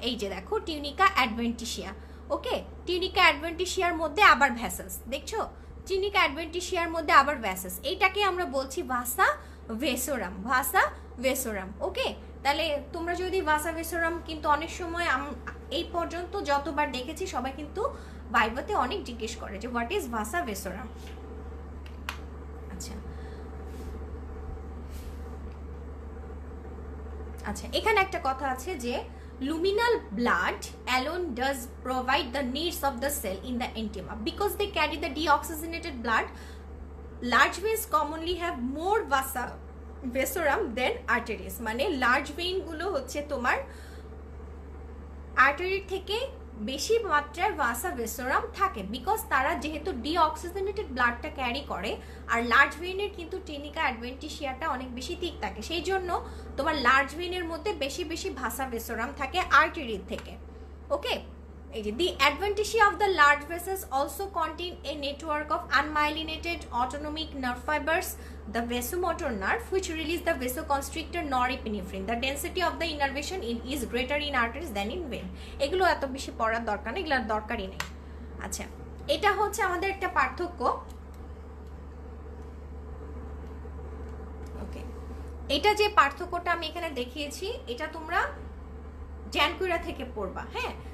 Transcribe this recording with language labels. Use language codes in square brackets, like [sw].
[bn] এই যে দেখো টিউনিকা অ্যাডভেন্টিশিয়া, ওকে। টিউনিকা অ্যাডভেন্টিশিয়ার মধ্যে আবার ভেসেলস, দেখছো টিউনিকা অ্যাডভেন্টিশিয়ার মধ্যে আবার ভেসেলস, এইটাকে আমরা বলছি ভাসা ভেসোরাম, ভাসা ভেসোরাম, ওকে। তাহলে তোমরা যদি ভাসা ভেসোরাম, কিন্তু অনেক সময় এই পর্যন্ত যতবার দেখেছি সবাই কিন্তু বাইবাতে অনেক জিজ্ঞেস করে যে [en] what is [bn] ভাসা ভেসোরাম। আচ্ছা আচ্ছা, এখানে একটা কথা আছে যে [en] luminal blood alone does provide the needs of the cell in the intima because they carry the deoxygenated blood. Large veins commonly have more vasa vasorum than arteries. [bn] মানে লার্জ ভেইন গুলো হচ্ছে তোমার আর্টারি থেকে বেশি মাত্রায় ভাসা ভেসোরাম থাকে, because তারা যেহেতু ডিঅক্সিজেনেটেড ব্লাডটা ক্যারি করে, আর লার্জ ভেইনের কিন্তু টিউনিকা অ্যাডভেন্টিশিয়াটা অনেক বেশি থিক থাকে, সেই জন্য তোমার লার্জ ভেইনের মধ্যে বেশি ভাসা ভেসোরাম থাকে আর্টারির থেকে, ওকে। এই যে [en] The adventitia of the large vessels also contain a network of unmyelinated autonomic nerve fibres, the vasomotor nerve which release the vasoconstrictor norepinephrine. The density of the innervation is greater in arteries than in vein. [bn] এগুলো এত বেশি পড়ার দরকার নেই, এগুলোর দরকারই নেই। আচ্ছা, এটা হচ্ছে আমাদের একটা পার্থক্য, ওকে। এটা যে পার্থক্যটা আমি এখানে দেখিয়েছি এটা তোমরা জ্যানকুইরা থেকে পড়বা, হ্যাঁ।